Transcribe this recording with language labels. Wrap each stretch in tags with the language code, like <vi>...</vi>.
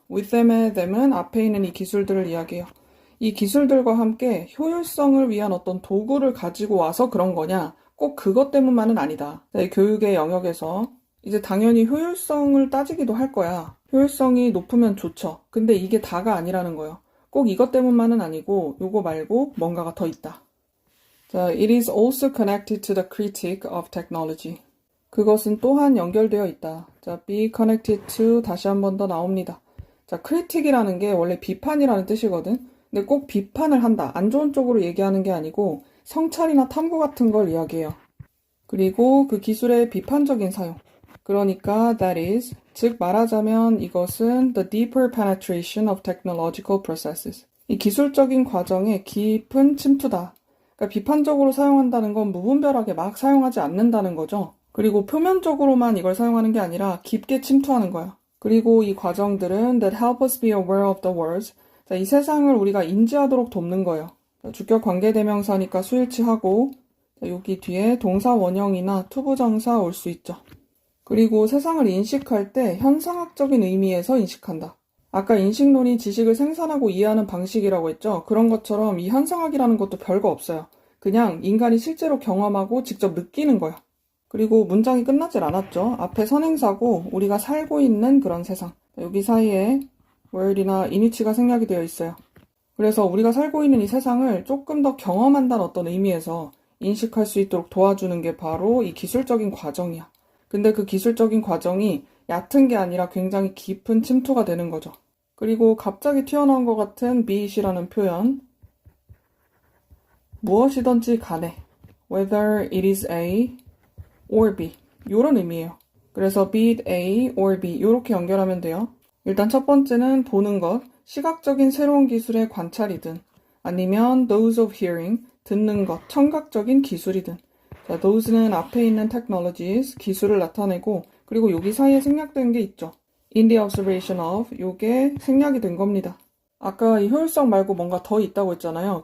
<en>with them</en> <ko>의 them은 앞에 있는 이 기술들을 이야기해요. 이 기술들과 함께 효율성을 위한 어떤 도구를 가지고 와서 그런 거냐? 꼭 그것 때문만은 아니다. 이 교육의 영역에서 이제 당연히 효율성을 따지기도 할 거야. 효율성이 높으면 좋죠. 근데 이게 다가 아니라는 거예요. 꼭 이것 때문만은 아니고 요거 말고 뭔가가 더 있다.</ko> <en>자, it is also connected to the critique of technology.</en> <ko>그것은 또한 연결되어 있다. 자,</ko> <en>be connected to</en> <ko>다시 한 번 더 나옵니다. 자, critic이라는 게 원래 비판이라는 뜻이거든. 근데 꼭 비판을 한다, 안 좋은 쪽으로 얘기하는 게 아니고 성찰이나 탐구 같은 걸 이야기해요. 그리고 그 기술의 비판적인 사용. 그러니까</ko> <en>that is,</en> <ko>즉 말하자면 이것은</ko> <en>the deeper penetration of technological processes.</en> <ko>이 기술적인 과정의 깊은 침투다. 그러니까 비판적으로 사용한다는 건 무분별하게 막 사용하지 않는다는 거죠. 그리고 표면적으로만 이걸 사용하는 게 아니라 깊게 침투하는 거야. 그리고 이 과정들은</ko> <en>that help us be aware of the world.</en> <ko>자, 이 세상을 우리가 인지하도록 돕는 거예요. 주격 관계대명사니까 수일치하고, 자, 여기 뒤에 동사 원형이나 투부정사 올 수 있죠. 그리고 세상을 인식할 때 현상학적인 의미에서 인식한다. 아까 인식론이 지식을 생산하고 이해하는 방식이라고 했죠. 그런 것처럼 이 현상학이라는 것도 별거 없어요. 그냥 인간이 실제로 경험하고 직접 느끼는 거야. 그리고 문장이 끝나질 않았죠. 앞에 선행사고 우리가 살고 있는 그런 세상. 여기 사이에 word이나 인위치가 생략이 되어 있어요. 그래서 우리가 살고 있는 이 세상을 조금 더 경험한다는 어떤 의미에서 인식할 수 있도록 도와주는 게 바로 이 기술적인 과정이야. 근데 그 기술적인 과정이 얕은 게 아니라 굉장히 깊은 침투가 되는 거죠. 그리고 갑자기 튀어나온 것 같은</ko> <en>be it</en> <ko>이라는 표현. 무엇이든지 간에</ko> <en>whether it is A or B</en> <ko>이런 의미예요. 그래서</ko> <en>be it A or B</en> <ko>이렇게 연결하면 돼요. 일단 첫 번째는 보는 것, 시각적인 새로운 기술의 관찰이든 아니면</ko> <en>those of hearing,</en> <ko>듣는 것, 청각적인 기술이든. 자, those는 앞에 있는 technologies, 기술을 나타내고 그리고 여기 사이에 생략된 게 있죠.</ko> <en>in the observation of,</en> <ko>요게 생략이 된 겁니다. 아까 이 효율성 말고 뭔가 더 있다고 했잖아요.</ko>